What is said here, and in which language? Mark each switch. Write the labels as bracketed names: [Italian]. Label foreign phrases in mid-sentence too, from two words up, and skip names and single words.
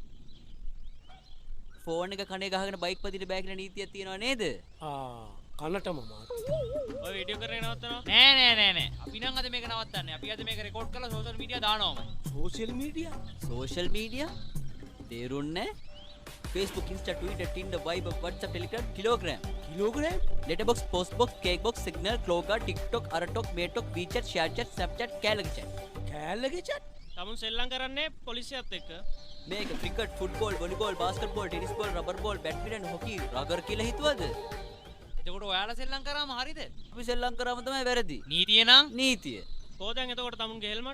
[Sinhala] ෆෝන් එක කනේ ගහගෙන බයික් පදින්න බෑ කියලා නීතියක් තියෙනව නේද? කනටම මාට්ටු. ඔය වීඩියෝ කරගෙන නවත්තනවා. නෑ. අපි නම් අද මේක නවත්තන්නේ. අපි අද මේක රෙකෝඩ් කරලා [English] social media [Sinhala] දානවාමයි. [English] social media? social media? තේරුන්නේ? [Sinhala] Facebook, Insta, Twitter, Tinder, Viber, WhatsApp, Telegram, Kilogram. Letterboxd, Postbox, Cakebox, Signal, Kloga, TikTok, Aratok, Metok, WeChat, ShareChat, Snapchat, කෑලගේ chat. තමුන් සෙල්ලම් කරන්නේ පොලිසියත් එක්ක. මේක ක්‍රිකට්, ෆුට්බෝල්, වොලිබෝල්, බාස්කට්බෝල්, ටෙනිස් බෝල්, රබර් බෝල්, බැඩ්මින්ටන්, හොකි, රගර් කියලා හිතුවද? එතකොට ඔයාලා සෙල්ලම් කරාම හරිද? අපි සෙල්ලම් කරාම තමයි වැරදි. නීතිය නම් නීතිය. කොහෙන්ද එතකොට තමුන්ගේ හෙල්මට්?